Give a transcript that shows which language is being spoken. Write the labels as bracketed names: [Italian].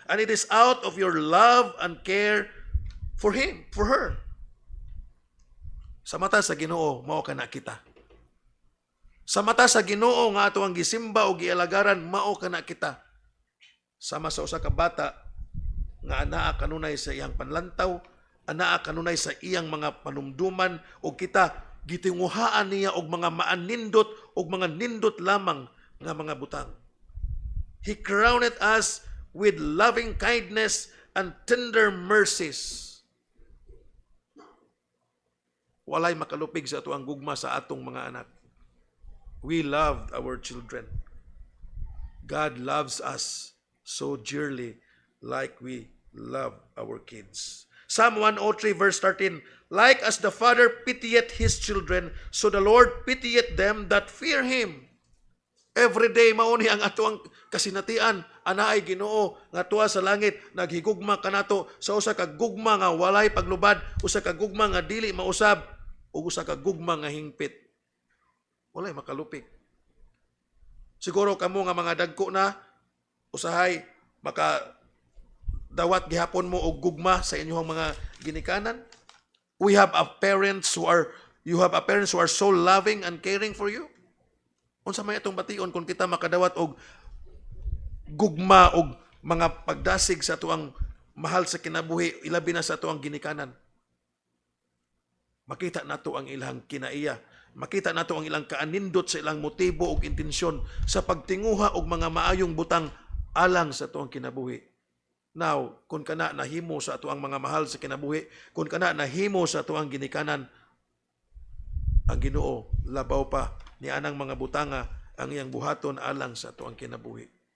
[English] And it is out of your love and care for him, for her. [Cebuano] Sa mata sa Ginoo mao kana kita. Sa mata sa Ginoo nga ato ang gisimba o gialagaran mao kana kita. Sama sa usa ka bata nga anaa kanunay sa iyang panlantaw, anaa kanunay sa iyang mga panumduman o kita gitinguhaan niya og mga maanindot og mga nindot lamang nga mga butang. [English] He crowned us with loving kindness and tender mercies. [Cebuano] Walay makalupig sa ato ang gugma sa atong mga anak. [English] We loved our children. God loves us so dearly like we love our kids. Psalm 103 verse 13, like as the Father pitieth his children, so the Lord pitieth them that fear Him. [Cebuano] Every day mauni ang ato ang kasinatian, anaay Ginoo nga tuwa sa langit, naghigugma kanato sa usa ka gugma nga walay paglubad, usa ka gugma nga dili mausab, ug usa ka gugma nga hingpit. Walay makalupig. Siguro kamo nga mga dagko na, usahay maka dawat gihapon mo og gugma sa inyong mga ginikanan. [English] You have a parents who are so loving and caring for you. [Cebuano] Unsa may atong bation kung kita makadawat og gugma og mga pagdasig sa tuang mahal sa kinabuhi, ilabi na sa tuang ginikanan. Makita nato ang ilang kinaiya. Makita nato ang ilang kaanindot sa ilang motibo ug intensyon sa pagtinguha og mga maayong butang alang sa tuang kinabuhi. Now, kung kana nahimo sa ato ang mga mahal sa kinabuhi, kung kana nahimo sa ato ang ginikanan, ang Ginoo labaw pa ni anang mga butanga ang iyang buhaton alang sa ato ang kinabuhi.